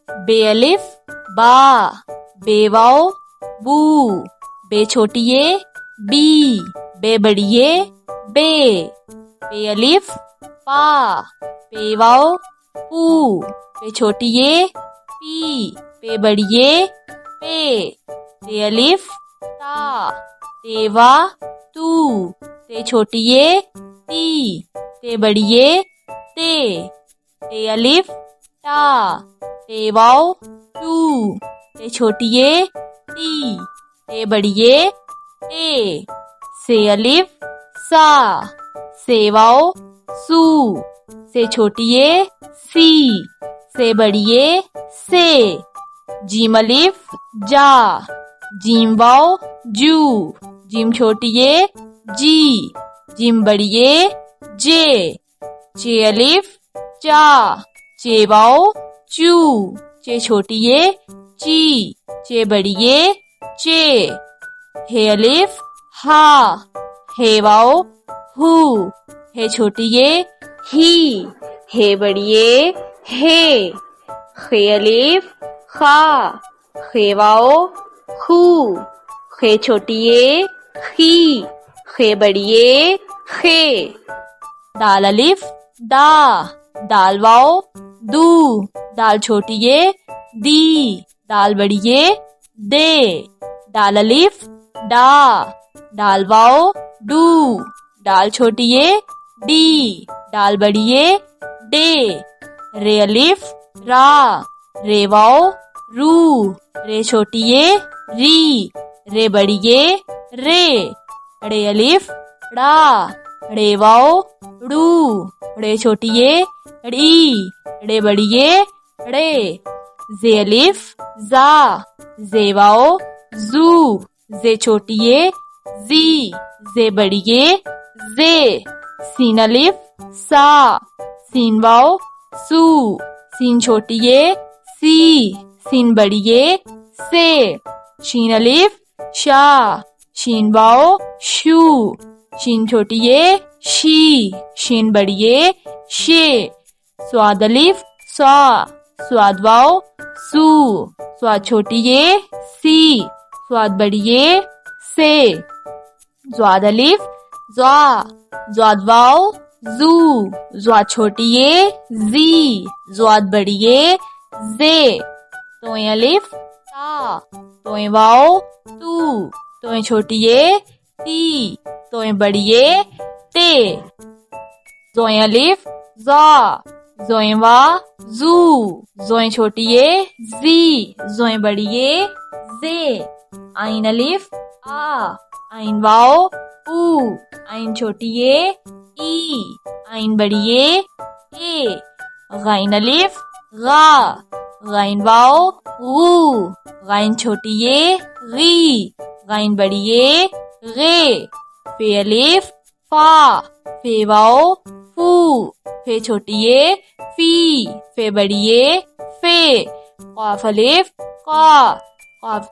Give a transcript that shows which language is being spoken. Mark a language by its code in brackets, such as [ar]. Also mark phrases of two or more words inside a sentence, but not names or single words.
[hi] बे अलिफ बा, बेवाओ बू, बे छोटिये बी, बे बड़िये बे, पे अलिफ पा, पेवाओ पू, पे छोटिये पी, पे बड़िये पे, ते अलिफ ता, तेवा तू, ते छोटिये ती, ते बड़िये ते अलिफ टा, तेवाओ टू, ते छोटिये ती, ते बड़िये ते, से अलिफ सा, सेवाओ सू, से छोटिये सी, से बड़िये से, जीम अलिफ जा, जीम वाओ जू, जीम छोटिये जी, जीम बड़िये जे, चे अलिफ चा, चे वाओ चू, चे छोटिये ची, चे बड़िये चे, हे अलिफ हा, हे वाओ हू, हे छोटिये ही, हे बड़िये हे, खे अलिफ खा, खे वाओ खू, खे छोटिये खी, खे बड़िये खे, दाल अलिफ दा, दाल वाओ दू, दाल छोटिये दी, दाल बड़िये दे, दाल अलिफ डा, दाल वाओ डू, दाल छोटिये डी, दाल बड़िये डे, रे अलिफ रा, रे वाओ रू, रे छोटिये री, रे बड़िये रे, रे अलिफ ड़ा, रे वाओ रू, रे छोटिये ड़ी, रे बड़िये रे, जे अलिफ जा, जे वाओ जू, जे छोटिये जी, जे बड़िये जे, सीन अलिफ सा, सीन वाओ सू, सीन छोटिये सी, सीन बड़िये से, शीन अलिफ शा, शीन वाओ शू, शीन छोटिये शी, शीन बड़िये शे, स्वाद अलिफ स्वा, स्वाद वाओ सू, स्वाद छोटिये सी, स्वाद बड़िये से, ज्वाद अलिफ ज्वा, ज्वाद वाओ जू, ज्वाद छोटिये जी, ज्वाद बड़िये जे, तोय अलिफ ता, तोय वाओ तू, तोय छोटिये ती, तोय बड़िये ते, जोय अलिफ जा, जोय वा जू, जोय छोटिये जी, जोय बड़िये जे, आइन अलिफ आ, आइन वाओ ऊ, आइन छोटिये ई, आइन बड़िये ए, गाइन अलिफ गा, गाइन वाओ गू, गाइन छोटिये गी, गाइन बड़िये गे, फे अलिफ फा, फे वाओ फू, फे छोटिये फी, फे बड़िये फे, काफ अलिफ का, काफ